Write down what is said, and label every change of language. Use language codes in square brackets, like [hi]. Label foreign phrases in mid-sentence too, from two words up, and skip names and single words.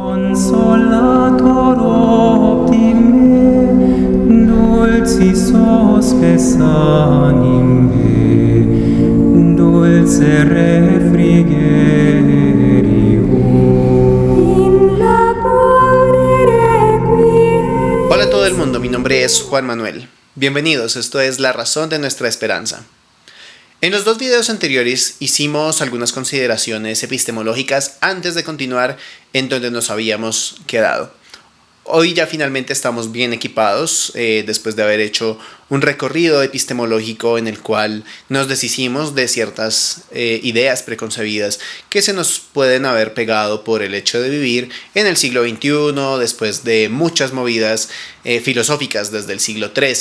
[la] Consolator optime, dulcis hospes anime, dulce refrigerio. In labore requiem. [es] Hola a todo el mundo, mi nombre es Juan Manuel. Bienvenidos, esto es La Razón de Nuestra Esperanza. En los dos videos anteriores hicimos algunas consideraciones epistemológicas antes de continuar en donde nos habíamos quedado. Hoy ya finalmente estamos bien equipados después de haber hecho un recorrido epistemológico en el cual nos deshicimos de ciertas ideas preconcebidas que se nos pueden haber pegado por el hecho de vivir en el siglo XXI, después de muchas movidas filosóficas desde el siglo